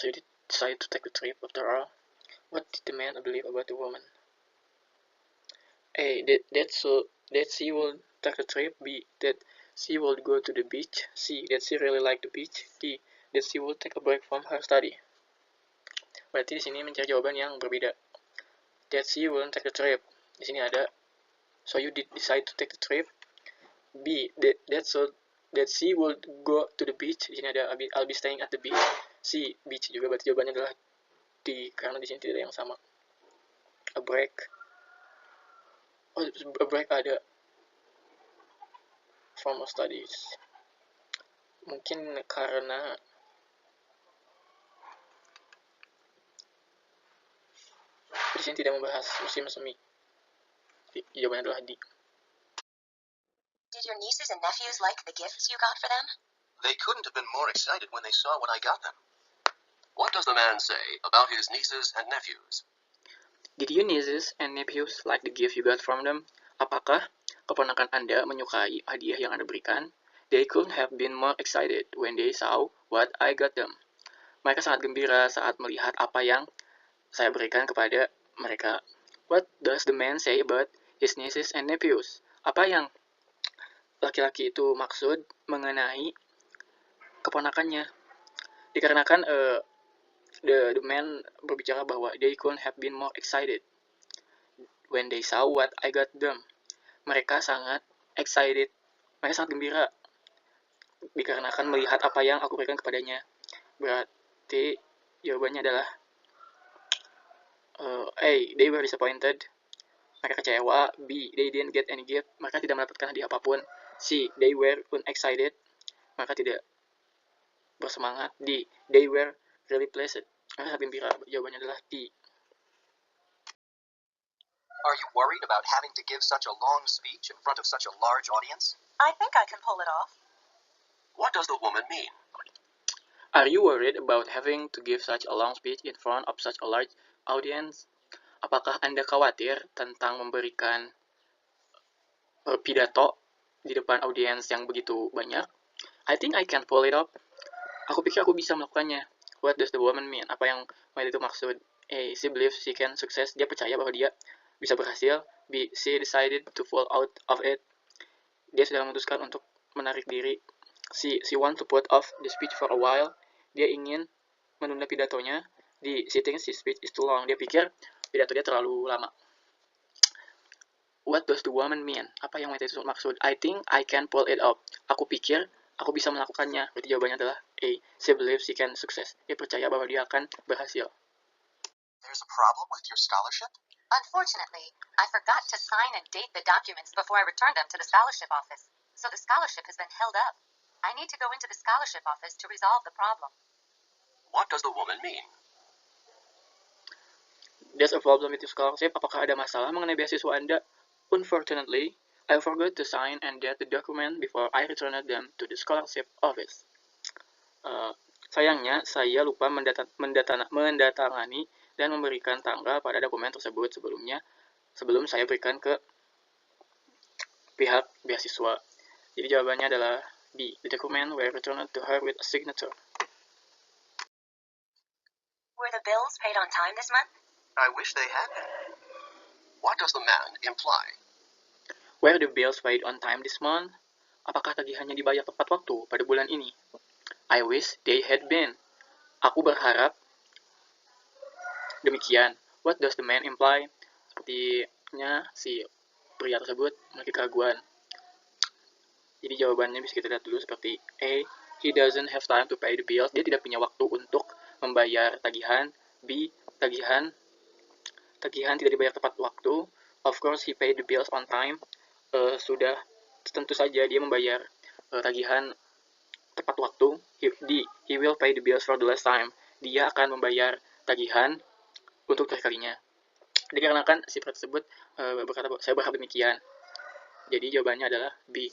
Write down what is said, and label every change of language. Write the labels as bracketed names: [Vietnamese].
[English] So you decide to take the trip after all. What did the man believe about the woman? A. That she will take the trip. B. That she will go to the beach. C. That she really like the beach. D. That she will take a break from her study. [Indonesian] Berarti di sini mencari jawaban yang berbeda. [English] That she will take the trip. [Indonesian] Di sini ada [English] so you did decide to take the trip. B. That she will go to the beach. [Indonesian] Di sini ada [English] I'll be staying at the beach. C. [Indonesian] Beach juga, berarti jawabannya adalah D, karena di sini tidak ada yang sama. A break. [English] Oh, a break ada from studies. [Indonesian] Mungkin karena di sini tidak membahas musim semi. Jawabannya adalah D. [English] Did your nieces and nephews like the gifts you got for them? They couldn't have been more excited when they saw what I got them. What does the man say about his nieces and nephews? Did your nieces and nephews like the gift you got from them? [Indonesian] Apakah keponakan Anda menyukai hadiah yang Anda berikan? [English] They couldn't have been more excited when they saw what I got them. [Indonesian] Mereka sangat gembira saat melihat apa yang saya berikan kepada mereka. [English] What does the man say about his nieces and nephews? [Indonesian] Apa yang laki-laki itu maksud mengenai keponakannya? [English] Dikarenakan the man [Indonesian] berbicara bahwa [English] they couldn't have been more excited when they saw what I got them. [Indonesian] Mereka sangat excited, mereka sangat gembira dikarenakan melihat apa yang aku berikan kepadanya. Berarti jawabannya adalah A. [English] They were disappointed. [Indonesian] Mereka kecewa. B. [English] They didn't get any gift. [Indonesian] Mereka tidak mendapatkan hadiah apapun. C. [English] They were unexcited. [Indonesian] Mereka tidak bersemangat. [English] D. They were really pleased. [Indonesian] Mereka sangat gembira. Jawabannya adalah D. [English] Are you worried about having to give such a long speech in front of such a large audience? I think I can pull it off. What does the woman mean? Are you worried about having to give such a long speech in front of such a large audience? [Indonesian] Apakah Anda khawatir tentang memberikan pidato di depan audiens yang begitu banyak? [English] I think I can pull it off. [Indonesian] Aku pikir aku bisa melakukannya. [English] What does the woman mean? [Indonesian] Apa yang wanita itu maksud? [English] A. She believes she can success. [Indonesian] Dia percaya bahwa dia bisa berhasil. B. [English] She decided to fall out of it. [Indonesian] Dia sudah memutuskan untuk menarik diri. [English] C. She want to put off the speech for a while. [Indonesian] Dia ingin menunda pidatonya. [English] D. She thinks his speech is too long. [Indonesian] Dia pikir pidato dia terlalu lama. [English] What does the woman mean? [Indonesian] Apa yang wanita itu maksud? [English] I think I can pull it off. [Indonesian] Aku pikir aku bisa melakukannya. Berarti jawabannya adalah A. [English] She believes she can success. [Indonesian] Dia percaya bahwa dia akan berhasil. [English] There's a problem with your scholarship? Unfortunately, I forgot to sign and date the documents before I returned them to the scholarship office, so the scholarship has been held up. I need to go into the scholarship office to resolve the problem. What does the woman mean? There's a problem with your scholarship. [Indonesian] Apakah ada masalah mengenai beasiswa Anda? [English] Unfortunately, I forgot to sign and date the document before I returned them to the scholarship office. [Indonesian] Sayangnya, saya lupa mendatangani dan memberikan tanggal pada dokumen tersebut sebelum saya berikan ke pihak beasiswa. Jadi jawabannya adalah B. [English] The document were returned to her with a signature. Were the bills paid on time this month? I wish they had been. What does the man imply? Were the bills paid on time this month? [Indonesian] Apakah tagihannya dibayar tepat waktu pada bulan ini? [English] I wish they had been. [Indonesian] Aku berharap demikian. [English] What does the man imply? [Indonesian] Sepertinya si pria tersebut memiliki keraguan. Jadi jawabannya bisa kita lihat dulu seperti A. [English] He doesn't have time to pay the bills. [Indonesian] Dia tidak punya waktu untuk membayar tagihan. B. Tagihan tidak dibayar tepat waktu. [English] Of course, he paid the bills on time. [Indonesian] Sudah tentu saja dia membayar tagihan tepat waktu. D. [English] He will pay the bills for the last time. [Indonesian] Dia akan membayar tagihan untuk terakhir kalinya. Dikarenakan si pria tersebut berkata bahwa saya berharap demikian. Jadi jawabannya adalah B.